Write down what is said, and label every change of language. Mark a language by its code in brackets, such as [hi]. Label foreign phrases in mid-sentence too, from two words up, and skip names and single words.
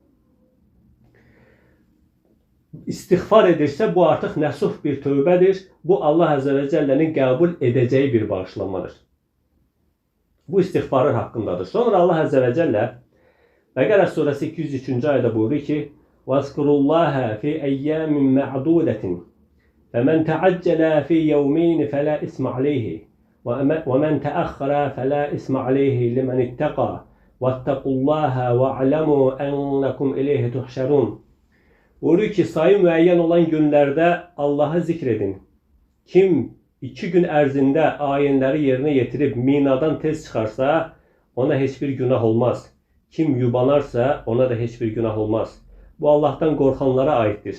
[az] İstiğfar edirsə, bu artıq nəsuh bir tövbədir, bu [ar] الله عز وجل'nin [az] qəbul edəcəyi bir bağışlanmadır. Bu istiğfarın haqqındadır. Sonra [ar] الله عز وجل [az] Bəqərə surəsi 203-cü ayədə buyurur ki: [ar] وَاذْكُرُوا اللّٰهَ فِي اَيَّامٍ مَعْدُودَةٍ فَمَنْ تَعَجَّلَ فِي يَوْمَيْنِ فَلَا إِثْمَ عَلَيْهِ وَمَنْ تَأَخَّرَ فَلَا إِثْمَ عَلَيْهِ لِمَنِ اتَّقَى وَاتَّقُوا اللّٰهَ وَاعْلَمُوا أَنَّكُمْ إِلَيْهِ تُحْشَرُونَ. [az] Buyurur ki, sayı müəyyən olan günlərdə Allah'ı zikredin. Kim 2 gün ərzində ayinləri yerinə yetirib minadan tez çıxarsa, ona heç bir günah olmaz. Kim yubanarsa, ona da heç bir günah olmaz. Bu Allah'tan qorxanlara aiddir.